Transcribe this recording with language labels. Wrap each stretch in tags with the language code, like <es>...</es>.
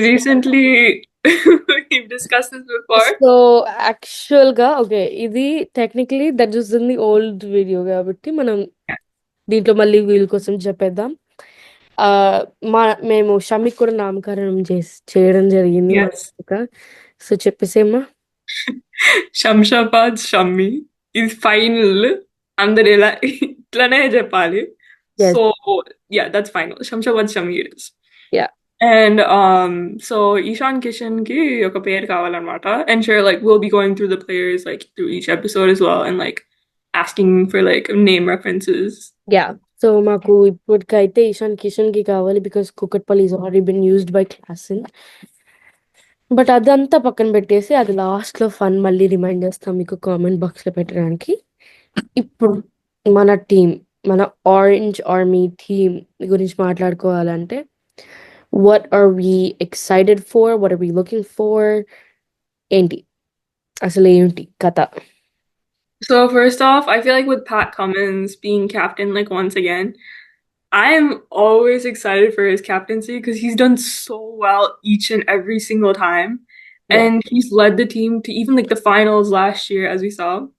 <en>recently we've discussed this before.</en> <te>So యాక్చువల్గా okay ఇది technically</te> <en>that is in the old video</en> <te>కాబట్టి మనం దీంట్లో మళ్ళీ వీళ్ళ కోసం చెప్పేద్దాం ఆ, మా మేము షమిక్ కూడా నామకరణం చేయడం జరిగింది మా</te> <en>Yes.</en> <te>So చెప్పేసేమ్మా</te> <en>Shamshabad Shammi is final.</en> <te>అందరు ఇలా ఇట్లానే చెప్పాలి.</te> <en>Yes So yeah, that's final. Shamshabad Shammi it is. Yeah And so</en> <te>Ishan Kishan ki oka pair kavalannamata.</te> <en>And sure, like we'll be going through the players like through each episode as well and like asking for like name references.</en> <te>Yeah so మాకు ఇప్పటికైతే ఇషాన్ కిషన్ కి కావాలి because Kukatpally</te> <en>is already been used by</en> <te>Klaasen but అదంతా పక్కన పెట్టేసి అది last లో fun మళ్ళీ రిమైండ్ చేస్తాం మీకు కామెంట్ బాక్స్ లో పెట్టడానికి ఇప్పుడు మన టీం మన ఆరెంజ్ ఆర్మీ టీం గురించి మాట్లాడుకోవాలంటే</te> <en>what are we excited for what are we looking for</en> <te>ఏంటి అసలు ఏంటి కథ</te> <en>So first off, I feel like with Pat Cummins being captain like once again, I am always excited for his captaincy because he's done so well each and every single time. Yeah. And he's led the team to even like the finals last year, as we saw.</en>